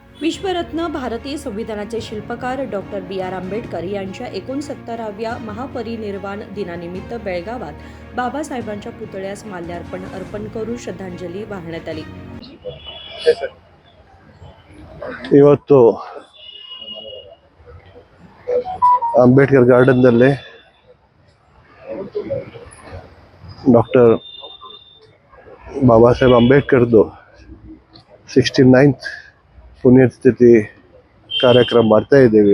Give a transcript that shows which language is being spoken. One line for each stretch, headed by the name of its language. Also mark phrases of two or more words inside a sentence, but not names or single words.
Marathi: विश्वरत्न भारतीय संविधानाचे शिल्पकार डॉक्टर बी.आर. आंबेडकर यांच्या 69व्या महापरिनिर्वाण दिनानिमित्त बेळगावात बाबासाहेबांच्या पुतळ्यास माल्यार्पण अर्पण करून श्रद्धांजली वाहण्यात आली.
Kannada: ಇವತ್ತು ಅಂಬೇಡ್ಕರ್ ಗಾರ್ಡನ್ನಲ್ಲಿ ಡಾಕ್ಟರ್ ಬಾಬಾ ಸಾಹೇಬ್ ಅಂಬೇಡ್ಕರ್ದು 69th ಪುಣ್ಯತಿಥಿ ಕಾರ್ಯಕ್ರಮ ಮಾಡ್ತಾ ಇದ್ದೀವಿ.